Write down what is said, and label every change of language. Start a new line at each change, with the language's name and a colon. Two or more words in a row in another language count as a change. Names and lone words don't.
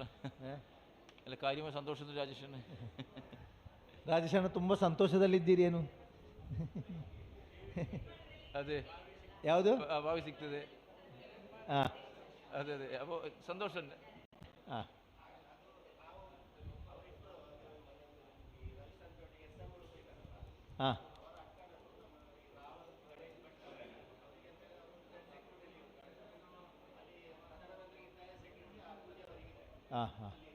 Malayalam: അല്ല, കാര്യമായ സന്തോഷത്തിൽ രാജേഷന്
Kannada: ರಾಜೇಶಣ್ಣ ತುಂಬ ಸಂತೋಷದಲ್ಲಿದ್ದೀರಿ ಏನು? ಅದೇ ಯಾವುದು ಭಾವಿ ಸಿಗ್ತದೆ. ಹಾಂ, ಅದೇ ಅದೇ.
Malayalam: അപ്പോൾ സന്തോഷം. ಹಾಂ, ಹಾಂ, ಹಾಂ, ಹಾಂ.